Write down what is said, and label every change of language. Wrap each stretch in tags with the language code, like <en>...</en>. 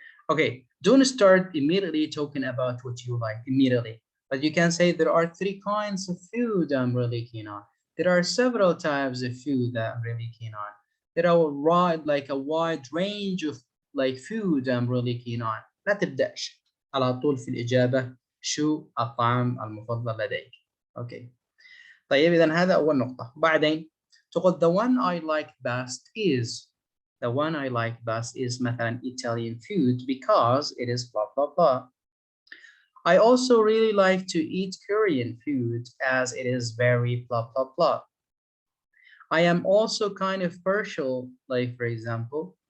<en>Okay, don't start immediately talking about what you like immediately, but you can say there are 3 kinds of food I'm really keen on. There are several types of food that I'm really keen on. There are a wide range of like food I'm really keen on.</en> <ar>لا تبدأش على طول في الإجابة شو الطعام المفضل لديك. Okay. طيب إذا هذا أول نقطة. بعدين تقول</ar> <en>the one I like best is, the one I like best is</en> <ar>مثلا</ar> <en>Italian food because it is blah blah blah. I also really like to eat Korean food as it is very blah blah blah. I am also kind of partial, like for example,</en>